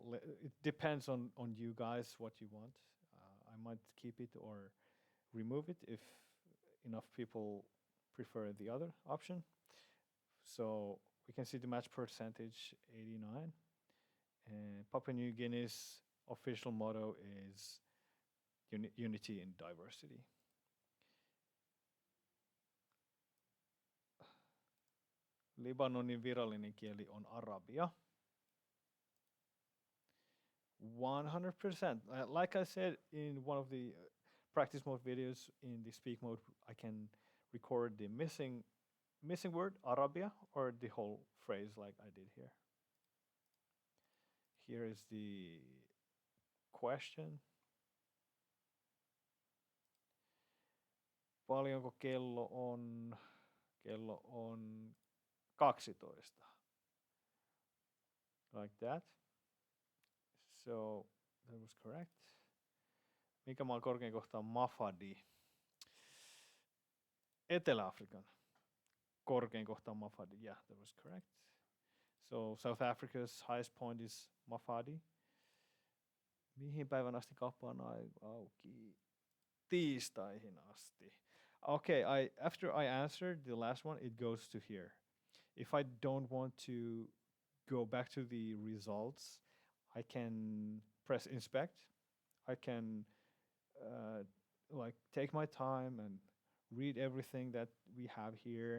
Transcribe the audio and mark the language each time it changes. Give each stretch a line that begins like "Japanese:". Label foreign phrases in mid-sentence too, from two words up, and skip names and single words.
English: It depends on you guys what you want. I might keep it or remove it if enough people prefer the other option. So we can see the match percentage 89. And Papua New Guinea's official motto is unity in diversity.
Finnish: Libanonin virallinen kieli on arabia. 100%.
English: Like I said in one of the practice mode videos, in the speak mode, I can record the missing word, arabia, or the whole phrase like I did here. Here is the question.
Finnish: Paljonko kello on? Kello on 12.
English: Like that. So that was correct.
Finnish: Mikä maan korkein kohta on Mafadi? Etelä-Afrikan korkein kohta on Mafadi.
English: Yeah, that was correct. So South Africa's highest point is Mafadi.
Finnish: Mihin päivän asti kauppa on auki? Tiistaihin asti.
English: Okay, after I answered the last one, it goes to here. If I don't want to go back to the results, I can press inspect. I can like take my time and read everything that we have here.